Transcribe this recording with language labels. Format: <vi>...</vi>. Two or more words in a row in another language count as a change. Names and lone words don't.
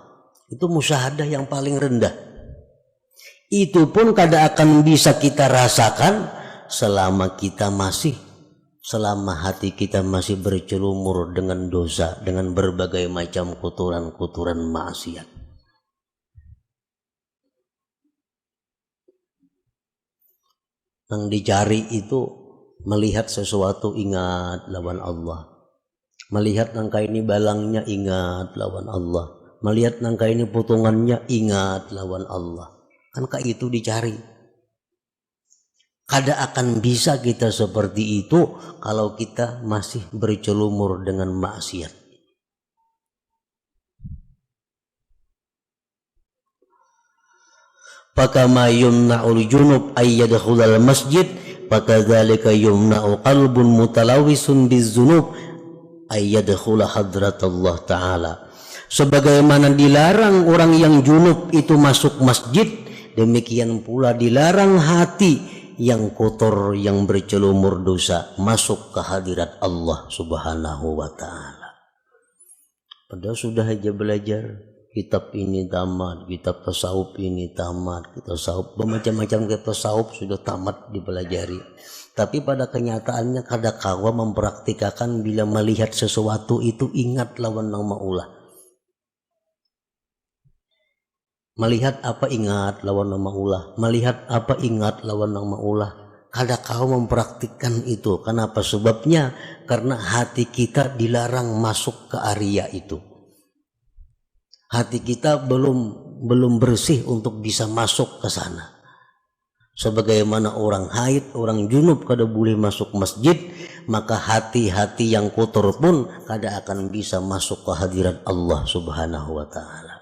<id>Itu musyahadah yang paling rendah. Itu pun kada akan bisa kita rasakan selama hati kita masih bercelumur dengan dosa, dengan berbagai macam kotoran-kotoran maksiat. Yang dicari itu melihat sesuatu ingat lawan Allah, melihat nangka ini balangnya ingat lawan Allah, melihat nangka ini potongannya ingat lawan Allah, kan kayak itu dicari. Kada akan bisa kita seperti itu kalau kita masih bercelumur dengan maksiat.</id> <ar>فكما يمنع الجنب أن يدخل المسجد، فكذلك يمنع قلب متلوث بالذنوب أن يدخل حضرة الله تعالى.</ar> <id>Sebagaimana dilarang orang yang junub itu masuk masjid, demikian pula dilarang hati yang kotor, yang bercelumur dosa masuk ke hadirat Allah</id> <ar>سبحانه وتعالى.</ar> <id>Padahal sudah aja belajar kitab ini tamat, kitab tasawuf ini tamat, kitab tasawuf bermacam-macam kitab tasawuf sudah tamat dipelajari, tapi pada kenyataannya</id> <bjn>kada kawa</bjn> <id>mempraktikkan.</id> <bjn>Bila melihat sesuatu itu ingat lawan nang maulah, melihat apa ingat lawan nang maulah, melihat apa ingat lawan nang maulah, kada kawa mempraktikkan itu.</bjn> <id>Kenapa? Sebabnya karena hati kita dilarang masuk ke area itu. Hati kita belum bersih untuk bisa masuk ke sana. Sebagaimana orang haid, orang junub kada boleh masuk masjid, maka hati-hati yang kotor pun kada akan bisa masuk ke hadirat Allah</id> <ar>سبحانه وتعالى.</ar>